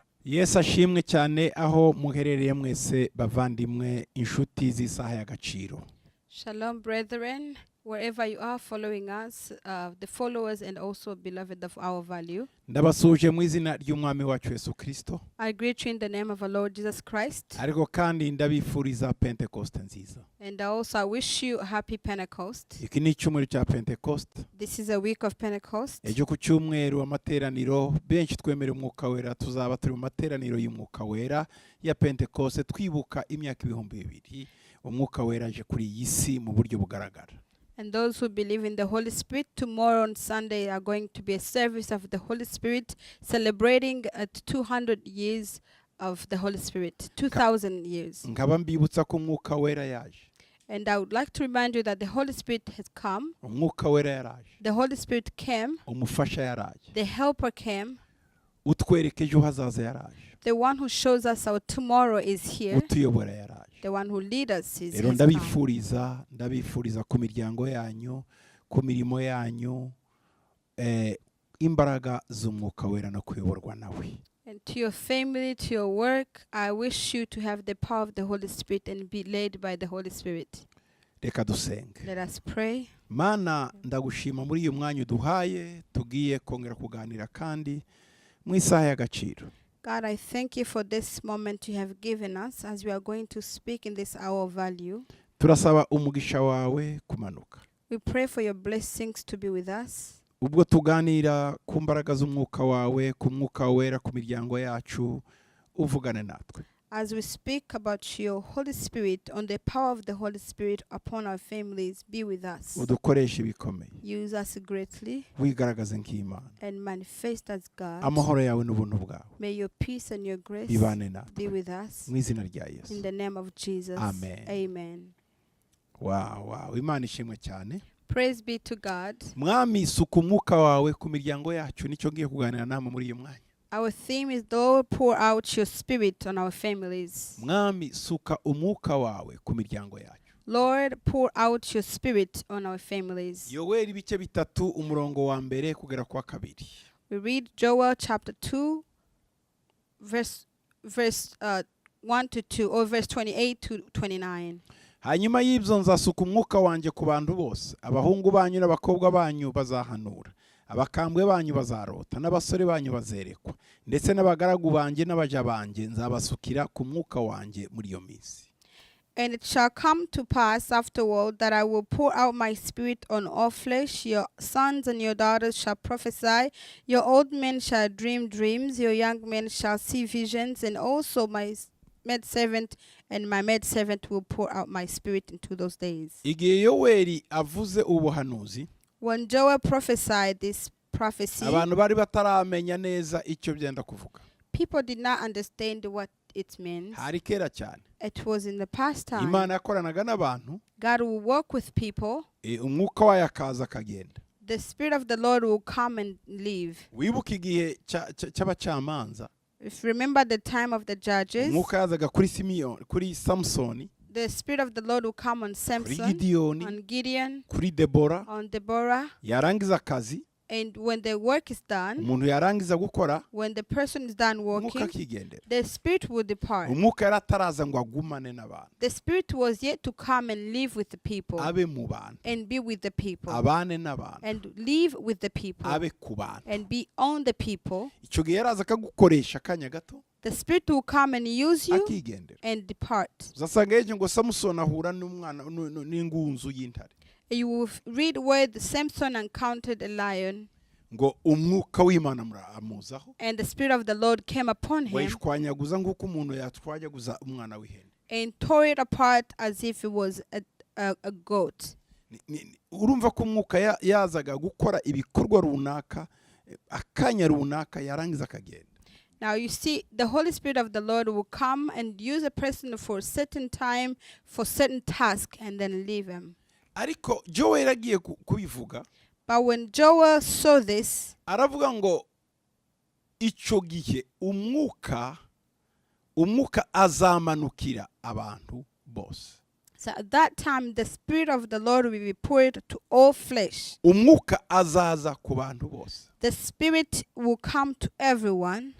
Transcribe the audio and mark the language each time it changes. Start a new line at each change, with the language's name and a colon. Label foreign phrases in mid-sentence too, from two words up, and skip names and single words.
Kinyarwanda: Yesu ashimwe cyane aho muherereye mwese bavandimwe inshuti z'isaha y'agaciro.
English: Shalom, brethren, wherever you are following us, the followers and also beloved of our value.
Kinyarwanda: Ndabasuje mu izina ry'umwami wacu Yesu Kristo.
English: I greet you in the name of our Lord Jesus Christ.
Kinyarwanda: Ariko kandi ndabifuriza Pentecost nziza.
English: And also I wish you a happy Pentecost.
Kinyarwanda: Iki ni icyumweru cya Pentecost.
English: This is a week of Pentecost.
Kinyarwanda: Ejo ku cyumweru amateraniro benshi twemera umwuka wera tuzaba turi mu materaniro y'umwuka wera ya Pentecost twibuka imyaka 2000 umwuka wera aje kuri iyi si mu buryo bugaragara.
English: And those who believe in the Holy Spirit, tomorrow on Sunday are going to be a service of the Holy Spirit celebrating 200 years of the Holy Spirit, 2000 years.
Kinyarwanda: Nkaba mbibutsa ko umwuka wera yaje.
English: And I would like to remind you that the Holy Spirit has come.
Kinyarwanda: Umwuka wera yaraje.
English: The Holy Spirit came.
Kinyarwanda: Umufasha yaraje.
English: The Helper came.
Kinyarwanda: Utwereke ejo hazaza yaraje.
English: The one who shows us our tomorrow is here.
Kinyarwanda: Utuyobora yaraje.
English: The one who leads us is
Kinyarwanda: Rero ndabifuriza ku miryango yanyu, ku mirimo yanyu, imbaraga z'umwuka wera no kuyoborwa nawe.
English: And to your family, to your work, I wish you to have the power of the Holy Spirit and be led by the Holy Spirit.
Kinyarwanda: Reka dusenge.
English: Let us pray.
Kinyarwanda: Mana ndagushima muri uyu mwanya uduhaye tugiye kongera kuganira kandi mu isaha y'agaciro.
English: God, I thank you for this moment you have given us as we are going to speak in this hour of value.
Kinyarwanda: Turasaba umugisha wawe kumanuka.
English: We pray for your blessings to be with us.
Kinyarwanda: Ubwo tuganira ku mbaraga z'umwuka wawe, ku mwuka wera ku miryango yacu, uvugane natwe.
English: As we speak about your Holy Spirit, on the power of the Holy Spirit upon our families, be with us.
Kinyarwanda: Udukoreshe bikomeye.
English: Use us greatly
Kinyarwanda: Wigaragaze nk'Imana.
English: and manifest as God.
Kinyarwanda: Amahoro yawe n'ubuntu bwawe.
English: May your peace and your grace
Kinyarwanda: Bibane natwe.
English: be with us.
Kinyarwanda: Mu izina rya Yesu.
English: In the name of Jesus.
Kinyarwanda: Amen.
English: Amen.
Kinyarwanda: Wow. Imana ishimwe cyane.
English: Praise be to God.
Kinyarwanda: Mwami suka umwuka wawe ku miryango yacu nicyo ngiye kuganira namwe muri uyu mwanya.
English: Our theme is, Lord, pour out your spirit on our families.
Kinyarwanda: Mwami suka umwuka wawe ku miryango yacu.
English: Lord, pour out your spirit on our families.
Kinyarwanda: Yoweri ibice bitatu umurongo wa mbere kugera kwa kabiri.
English: We read Joel chapter 2, verse 1 to 2, or verse 28 to 29.
Kinyarwanda: Hanyuma y'ibyo nzasuka umwuka wanjye ku bantu bose, abahungu banyu n'abakobwa banyu bazahanura, abakambwe banyu bazarota, n'abasore banyu bazerekwa, ndetse n'abagaragu banjye n'abaja banjye nzabasukira ku mwuka wanjye muri iyo minsi.
English: And it shall come to pass afterward that I will pour out my spirit on all flesh. Your sons and your daughters shall prophesy. Your old men shall dream dreams. Your young men shall see visions. And also my maidservant and my maidservant will pour out my spirit into those days.
Kinyarwanda: Igihe Yoweri avuze ubuhanuzi,
English: When Joel prophesied this prophecy,
Kinyarwanda: abantu bari bataramenya neza icyo byenda kuvuga.
English: people did not understand what it means.
Kinyarwanda: Hari kera cyane.
English: It was in the past time.
Kinyarwanda: Imana yakoranaga n'abantu,
English: God will work with people.
Kinyarwanda: umwuka wayo akaza akagenda.
English: The Spirit of the Lord will come and leave.
Kinyarwanda: Wibuka igihe cy'abacamanza,
English: If you remember the time of the judges,
Kinyarwanda: umwuka yazaga kuri Samsoni,
English: the Spirit of the Lord will come on
Kinyarwanda: kuri
English: Samson,
Kinyarwanda: Gideyoni,
English: on Gideon,
Kinyarwanda: kuri Debora.
English: on Deborah.
Kinyarwanda: Yarangiza akazi,
English: And when the work is done,
Kinyarwanda: umuntu yarangiza gukora,
English: when the person is done
Kinyarwanda: umwuka
English: working,
Kinyarwanda: akigendera.
English: the Spirit will depart.
Kinyarwanda: Umwuka yarataraza ngo agumane n'abantu,
English: The Spirit was yet to come and live with the people,
Kinyarwanda: abe mu bantu,
English: and be with the people,
Kinyarwanda: abane n'abantu,
English: and live with the people,
Kinyarwanda: abe ku bantu.
English: and be on the people.
Kinyarwanda: Icyo gihe yaraza akagukoresha akanya gato,
English: The Spirit will come and use you
Kinyarwanda: akigendera.
English: and depart.
Kinyarwanda: Uzasanga yeje ngo Samsoni ahura n'ingunzu y'intare.
English: You will read where the Samson encountered a lion,
Kinyarwanda: Ngo umwuka w'Imana amuzaho,
English: and the Spirit of the Lord came upon him
Kinyarwanda: wayishwanyaguza nk'uko umuntu yatwanyaguza umwana w'ihene.
English: and tore it apart as if it was a goat.
Kinyarwanda: Urumva ko umwuka yazaga gukora ibikorwa runaka, akanya runaka yarangiza akagenda.
English: Now you see, the Holy Spirit of the Lord will come and use a person for a certain time, for certain task, and then leave him.
Kinyarwanda: Ariko Joel agiye kubivuga,
English: But when Joel saw this,
Kinyarwanda: aravuga ngo icyo gihe umwuka azamanukira abantu bose.
English: so at that time the Spirit of the Lord will be poured to all flesh.
Kinyarwanda: Umwuka azaza ku bantu bose.
English: The Spirit will come to everyone.